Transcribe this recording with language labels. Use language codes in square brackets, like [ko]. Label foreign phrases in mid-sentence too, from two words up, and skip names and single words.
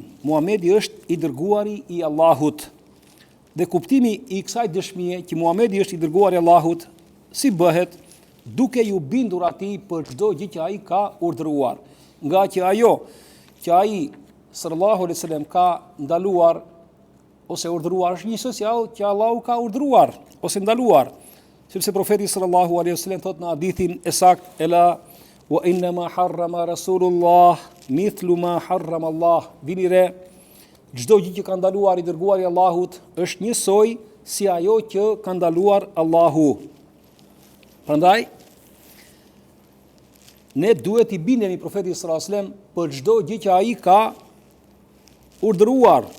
[sq] Muhamedi është i dërguari i Allahut. Dhe kuptimi i kësaj dëshmie që Muhamedi është i dërguari i Allahut si bëhet duke ju bindur atij për çdo gjë që ai ka urdhëruar. Nga që ajo që ai [ar] صلى الله عليه وسلم [sq] ka ndaluar ose urdhëruar është një social që Allahu ka urdhëruar ose ndaluar. Sepse profeti [ar] صلى الله عليه وسلم [sq] thot në hadithin e saktë [ar] ألا وإن ما حرم رسول الله مثل ما حرم الله. [sq] Vini re, çdo gjë që ka ndaluar i dërguari i Allahut është njësoj si ajo që ka ndaluar Allahu. Prandaj ne duhet i bindemi profetit [ar] صلى الله عليه وسلم [sq] për çdo gjë që ai ka urdhëruar.